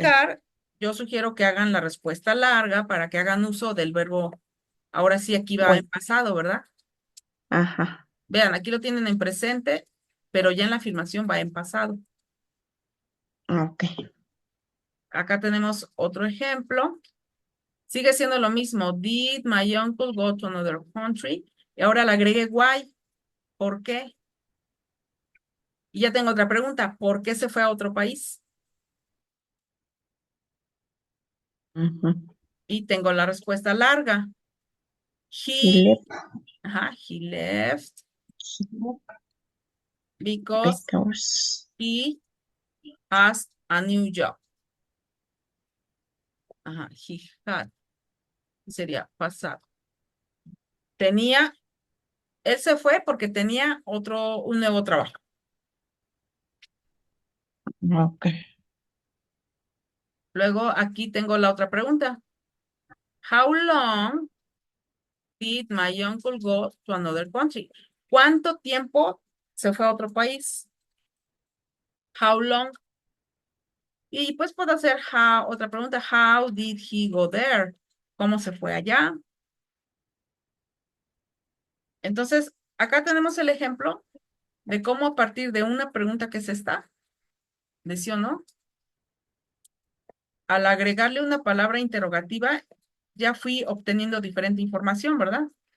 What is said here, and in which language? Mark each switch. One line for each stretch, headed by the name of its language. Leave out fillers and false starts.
Spanish: practicar, yo sugiero que hagan la respuesta larga para que hagan uso del verbo. Ahora sí, aquí va en Bueno, pasado, ¿verdad? ajá. Vean, aquí lo tienen en presente, pero ya en la afirmación va en pasado. Ah, ok. Acá tenemos otro ejemplo. Sigue siendo lo mismo.
English: Did my uncle go to another country?
Spanish: Y ahora le agregué why. ¿Por qué? Y ya tengo otra pregunta. ¿Por qué se fue a otro país? Ujú. Y tengo la respuesta larga.
English: He He, left he left because because he has a new job. He had.
Spanish: Sería pasado. Tenía, él se fue porque tenía un nuevo trabajo.
English: okay.
Spanish: Luego aquí tengo la otra pregunta.
English: How long did my uncle go to another country?
Spanish: ¿Cuánto tiempo se fue a otro país?
English: How long?
Spanish: Y pues puedo hacer otra pregunta.
English: How did he go there?
Spanish: ¿Cómo se fue allá? Entonces, acá tenemos el ejemplo de cómo a partir de una pregunta que es esta, de sí o no, al agregarle una palabra interrogativa, ya fui obteniendo diferente información, ¿verdad?